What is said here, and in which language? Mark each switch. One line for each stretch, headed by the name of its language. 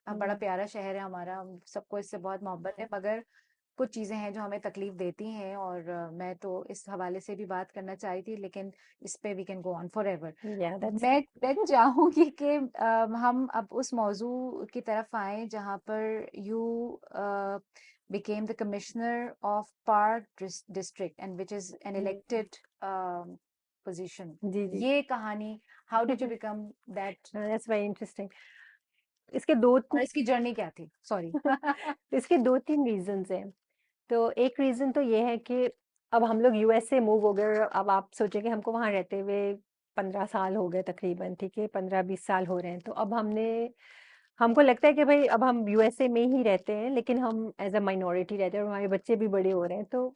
Hindi: बड़ा प्यारा शहर है हमारा, सबको इससे बहुत मोहब्बत है, मगर कुछ चीजें हैं जो हमें तकलीफ देती हैं, और मैं तो इस हवाले से भी बात करना चाही थी, लेकिन इस पे
English: We can go on forever.
Hindi: मैं चाहूंगी कि हम अब उस मौजू की तरफ आए जहां पर you
English: became the commissioner of Park district, and which is an
Hindi: ji
English: elected position.
Hindi: जी जी ये कहानी,
English: how did you become that? That's very interesting.
Hindi: इसके दो और इसकी जर्नी क्या थी? सॉरी। इसके 2-3 रीजंस हैं। तो एक रीजन तो ये है कि अब हम लोग यूएसए मूव हो गए। अब आप सोचें कि हमको वहाँ रहते हुए 15 साल हो गए तकरीबन, ठीक है, 15-20 साल हो रहे हैं। तो अब हमको लगता है कि भाई अब हम यूएसए में ही रहते हैं, लेकिन हम एज अ माइनॉरिटी रहते हैं और हमारे बच्चे भी बड़े हो रहे हैं।